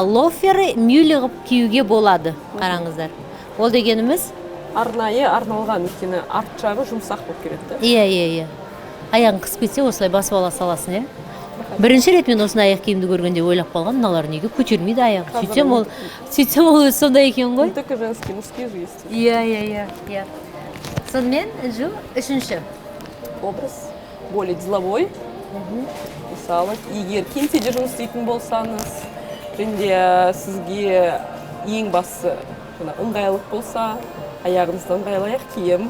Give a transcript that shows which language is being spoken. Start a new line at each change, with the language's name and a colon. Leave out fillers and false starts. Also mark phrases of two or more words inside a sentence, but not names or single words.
Kazakh: Лофері мюли қып киюге болады, қараңыздар. Ол дегеніміз? Арнайы арналған, өйткені арт жағы жұмсақ болып келеді. Иә. Аяғын қысып кетсе, осылай басып ала саласың, Бірінші рет мен осындай аяқ киімді көргенде ойлап қалған, мыналар неге көтермейді аяғын. Сөйтсем ол өзі сондай екен ғой.
Russian: Только женский, мужские же есть.
Kazakh: Иә. Сонымен, үшінші.
Russian: Образ более деловой.
Kazakh: Мысалы, егер кеңседе жұмыс істейтін болсаңыз, және сізге ең басы ыңғайлық болса, аяғыңызда ыңғайлы аяқ киім.